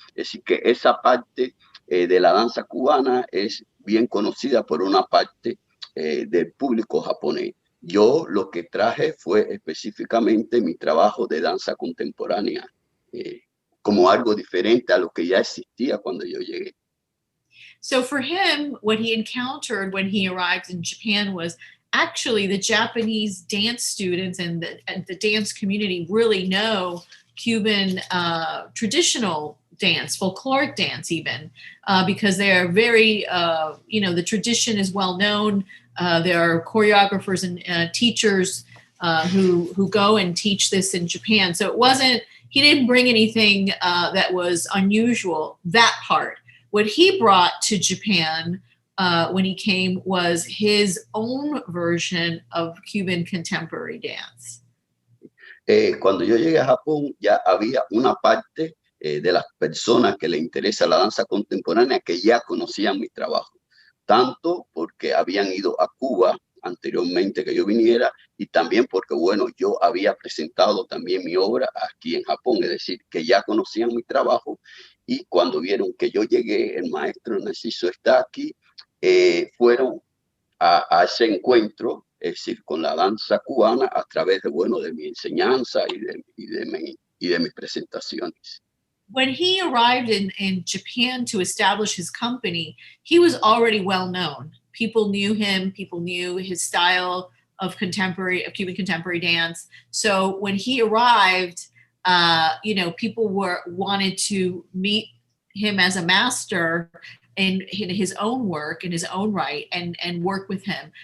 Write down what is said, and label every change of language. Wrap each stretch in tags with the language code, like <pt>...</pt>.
<es>Es decir, que esa parte de la danza cubana es bien conocida por una parte del público japonés. Yo lo que traje fue específicamente mi trabajo de danza contemporánea, como algo diferente a lo que ya existía cuando yo llegué.</es> <en>So for him, what he encountered when he arrived in Japan was actually the Japanese dance students and the dance community really know Cuban traditional dance, folkloric dance even, because they're very, the tradition is well known. There are choreographers and teachers who go and teach this in Japan. So he didn't bring anything that was unusual, that part. What he brought to Japan when he came was his own version of Cuban contemporary dance.</en> <es>Cuando yo llegué a Japón ya había una parte de las personas que le interesa la danza contemporánea que ya conocían mi trabajo, tanto porque habían ido a Cuba anteriormente que yo viniera y también porque, bueno, yo había presentado también mi obra aquí en Japón, es decir, que ya conocían mi trabajo y cuando vieron que yo llegué, el maestro Narciso está aquí, fueron a ese encuentro, es decir, con la danza cubana a través de, bueno, de mi enseñanza y de mis presentaciones.</es> <en>When he arrived in Japan to establish his company, he was already well known. People knew him, people knew his style of Cuban contemporary dance. So when he arrived, people wanted to meet him as a master in his own work, in his own right, and work with him.</en>